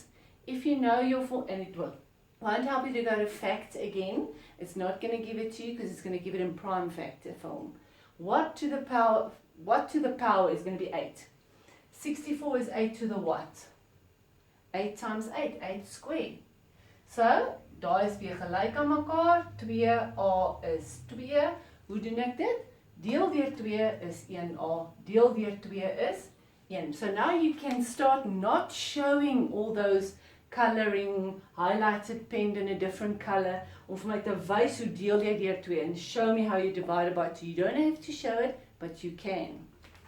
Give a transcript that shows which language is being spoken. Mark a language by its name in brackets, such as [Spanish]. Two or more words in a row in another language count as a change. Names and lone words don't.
[English] If you know your and it won't help you to go to fact again. It's not going to give it to you because it's going to give it in prime factor form. What to the power is going to be 8. 64 is 8 to the what? 8 times 8, 8 square. So, [Afrikaans] daar is weer gelyk aan mekaar. 2A is 2. Hoe doen ek dit? Deel deur 2 is 1A. Deel deur 2 is 1. [English] So now you can start not showing all those colouring, highlighted pen in a different colour, [Afrikaans] om vir my te wys hoe deel jy deur 2 [English] and show me how you divide it by 2. You don't have to show it, but you can.